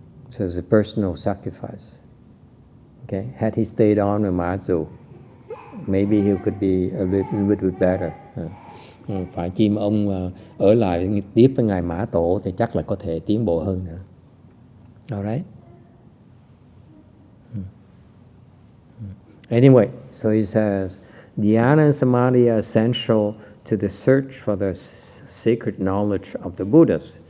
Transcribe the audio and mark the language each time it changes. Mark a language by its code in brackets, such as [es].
[en] So it's a personal sacrifice. Okay, had he stayed on with Mazu, maybe he could be a little bit better. [vi] Phải chi mà ông ở lại tiếp với ngài Mã Tổ thì chắc là có thể tiến bộ hơn nữa. [en] Alright. Anyway, so he says, dhyana and samadhi are essential to the search for the sacred knowledge of the Buddhas.